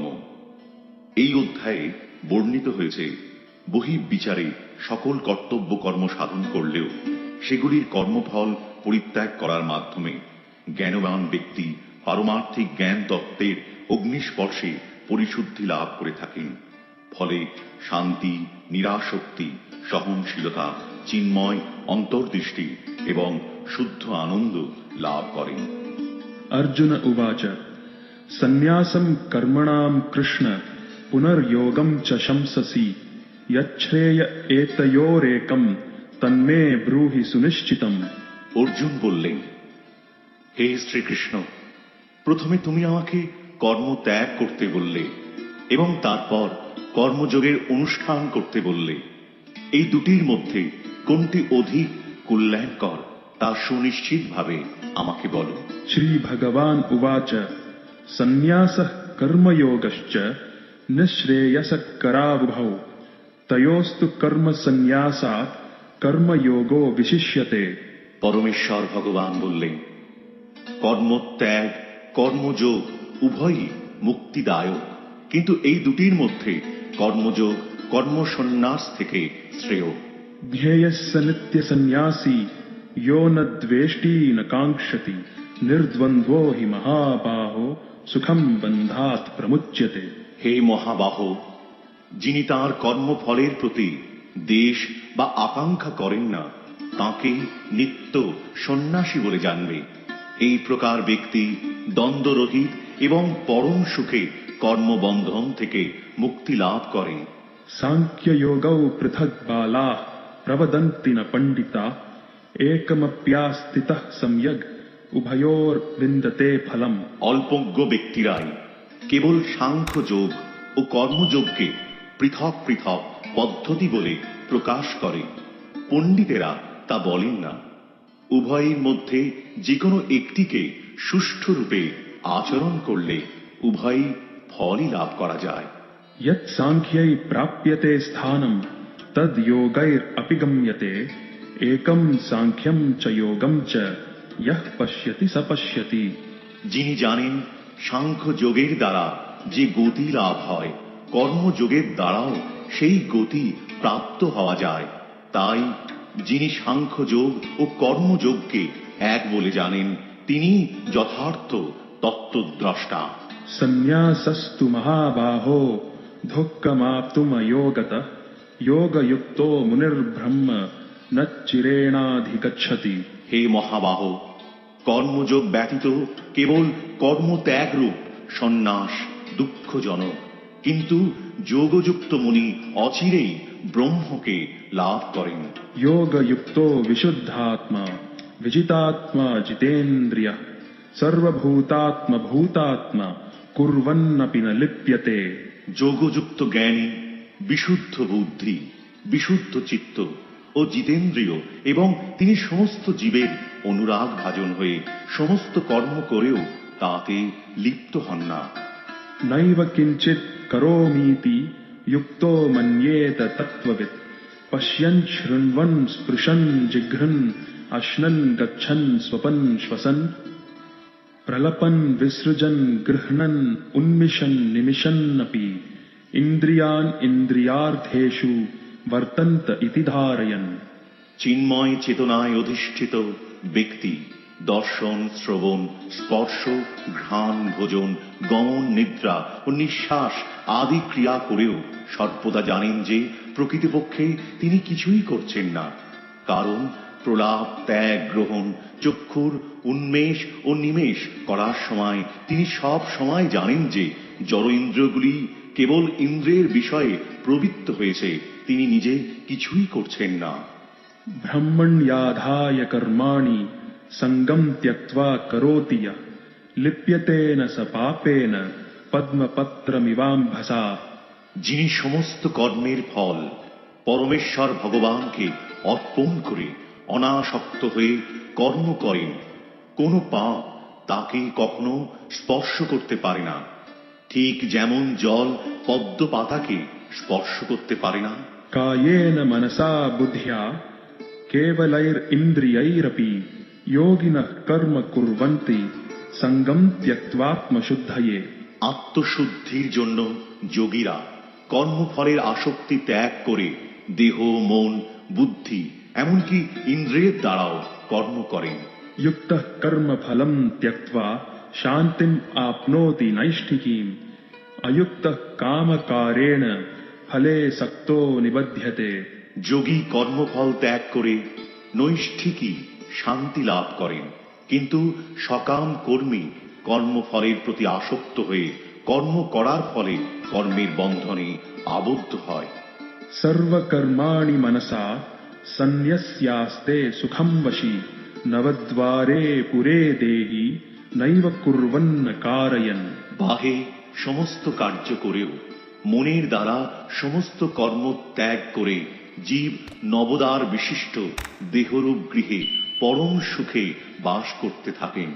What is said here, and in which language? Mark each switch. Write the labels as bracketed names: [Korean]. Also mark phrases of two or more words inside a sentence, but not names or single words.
[Bangla] এই অধ্যায়ে বর্ণিত হয়েছে বহির্বিচারে সকল কর্তব্য কর্ম সাধন করলেও সেগুলির কর্মফল পরিত্যাগ করার মাধ্যমে জ্ঞানবান ব্যক্তি পারমার্থিক জ্ঞান তত্ত্বের অগ্নিস্পর্শে পরিশুদ্ধি লাভ করে থাকেন। ফলে শান্তি, নিরাসক্তি, সহনশীলতা, চিন্ময় অন্তর্দৃষ্টি এবং শুদ্ধ আনন্দ লাভ করেন। [Sanskrit] अर्जुन उवाच सन्न्यासं कर्मणां कृष्ण पुनर्योगं च शंससि यच्छ्रेय एतयोरेकं तन्मे ब्रूहि सुनिश्चितम्। [Bangla] অর্জুন বললেন, হে শ্রীকৃষ্ণ, প্রথমে তুমি আমাকে কর্ম ত্যাগ করতে বললে এবং তারপর কর্মযোগের অনুষ্ঠান করতে বললে। এই দুটির মধ্যে কোনটি অধিক কল্যাণকর তা সুনিশ্চিতভাবে আমাকে বলো। [Sanskrit] श्री भगवान उवाच सन्न्यासः कर्मयोगश्च निःश्रेयसकरावुभौ तयोस्तु कर्म सन्न्यासात् कर्मयोगो विशिष्यते। [Bangla] পরমেশ্বর ভগবান বললেন, কর্মত্যাগ কর্মযোগ উভয়ই মুক্তিদায়ক, কিন্তু এই দুটির মধ্যে কর্মযোগ কর্মসন্ন্যাস থেকে শ্রেয়। [Sanskrit] ध्येयस्य नित्यसन्न्यासी यो न द्वेष्टि न काङ्क्षति निर्द्वन्द्वो हि महाबाहो सुखं बन्धात् प्रमुच्यते। [Bangla] হে মহাবাহ, যিনি তাঁর কর্মফলের প্রতি দেশ বা আকাঙ্ক্ষা করেন না তাঁকে নিত্য সন্ন্যাসী বলে জানবে। এই প্রকার ব্যক্তি দ্বন্দ্বরহিত এবং পরম সুখে কর্মবন্ধন থেকে মুক্তি লাভ করেন। [Sanskrit] सांख्ययोगौ पृथक् बालाः प्रवदन्ति न पण्डिता एकमप्यास्थितः सम्यग् उभयोर्विन्दते फलम्। [Bangla] অল্পজ্ঞ ব্যক্তিরাই কেবল সাংখ্যযোগ ও কর্মযোগকে পৃথক পৃথক পদ্ধতি বলে প্রকাশ করে, পণ্ডিতেরা তা বলেন না। উভয়ের মধ্যে যে কোনো একটিকে সুষ্ঠুরূপে আচরণ করলে উভয়ই ফলই লাভ করা যায়। [Sanskrit] यत् सांख्यै प्राप्यते स्थानं तद् योगैरपि गम्यते एकं सांख्यं च योगं च यः पश्यति स पश्यति। [Bangla] যিনি জানেন সাংখ্য যোগের দ্বারা যে গতি লাভ হয় কর্মযোগের দ্বারাও সেই গতি প্রাপ্ত হওয়া যায়, তাই যিনি সাংখ্যযোগ ও কর্মযোগকে এক বলে জানেন তিনি যথার্থ তত্ত্বদ্রষ্টা। [Sanskrit] सन्न्यासस्तु महाबाहो दुःखमाप्तुमयोगतः योगयुक्तो मुनिर्ब्रह्म न चिरेणाधिगच्छति। [Bangla] হে মহাবাহ, কর্মযোগ ব্যতীত কেবল কর্মত্যাগ রূপ সন্ন্যাস দুঃখজনক, কিন্তু যোগযুক্ত মুনি অচিরেই ব্রহ্মকে লাভ করেন। [Sanskrit] योगयुक्तो विशुद्धात्मा विजितात्मा जितेन्द्रियः सर्वभूतात्मभूतात्मा कुर्वन्नपि न लिप्यते। [Bangla] যোগযুক্ত জ্ঞানী বিশুদ্ধ বুদ্ধি, বিশুদ্ধ চিত্ত ও জিতেন্দ্রিয় এবং তিনি সমস্ত জীবের অনুরাগ ভাজন হয়ে সমস্ত কর্ম করেও তাতে লিপ্ত হন না। [Sanskrit] नैव किञ्चित् करोमीति युक्तो मन्येत तत्त्ववित् पश्यन् शृण्वन् स्पृशन् जिघ्रन् अश्नन् गच्छन् स्वपन् श्वसन् प्रलपन् विसृजन् गृह्णन् उन्मिषन् निमिषन्नपि इन्द्रियान् इन्द्रियार्थेषु वर्तन्त इति धारयन्। [Bangla] চিন্ময় চেতনায় অধিষ্ঠিত ব্যক্তি দর্শন, শ্রবণ, স্পর্শ, ঘ্রাণ, ভোজন, গমন, নিদ্রা ও নিঃশ্বাস আদি ক্রিয়া করেও সর্বদা জানেন যে প্রকৃতপক্ষে তিনি কিছুই করছেন না, কারণ প্রলাপ, ত্যাগ, গ্রহণ, চক্ষুর উন্মেষ ও নিমেষ করার সময় তিনি সব সময় জানেন যে জড় ইন্দ্রিয়গুলি কেবল ইন্দ্রিয়ের বিষয়ে প্রবৃত্ত হয়েছে, তিনি নিজে কিছুই করছেন না। [Sanskrit] ब्रह्मण्याधाय कर्माणि सङ्गं त्यक्त्वा करोति यः लिप्यते न स पापेन पद्मपत्रमिवाम्भसा। [Bangla] যিনি সমস্ত কর্মের ফল পরমেশ্বর ভগবানকে অর্পণ করে অনাসক্ত হয়ে কর্ম করেন, কোন পাপ তাকে কখনো স্পর্শ করতে পারে না, ঠিক যেমন জল পদ্ম পাতাকে স্পর্শ করতে পারে না। [Sanskrit] कायेन मनसा बुद्ध्या केवलैरिन्द्रियैरपि योगिनः कर्म कुर्वन्ति संगम त्यक्त्वात्मशुद्धये। [Bangla] আত্মশুদ্ধির জন্য যোগীরা কর্মফলের আসক্তি ত্যাগ করে দেহ, মন, বুদ্ধি এমনকি ইন্দ্রিয়ের দ্বারাও কর্ম করেন। [Sanskrit] युक्तः कर्म फलं त्यक्त्वा शान्तिम् आप्नोति नैष्ठिकीम्। अयुक्तः कामकारेण फले सक्तो निबध्यते। [Bangla] যোগী কর্মফল ত্যাগ করে নৈষ্ঠিকী শান্তি লাভ করেন, কিন্তু সকাম কর্মী কর্মফলের প্রতি আসক্ত হয়ে কর্ম করার ফলে কর্মের বন্ধনে আবদ্ধ হয়। [Sanskrit] सर्वकर्माणि मनसा सन्न्यस्यास्ते सुखं वशी। नवद्वारे पुरे देहि नैव कुर्वन्न कारयन्। [Bangla] বাহে সমস্ত কার্য করেও মনের দ্বারা সমস্ত কর্ম ত্যাগ করে জীব নবদ্বার বিশিষ্ট দেহরূপ গৃহে পরম সুখে বাস করতে থাকেন।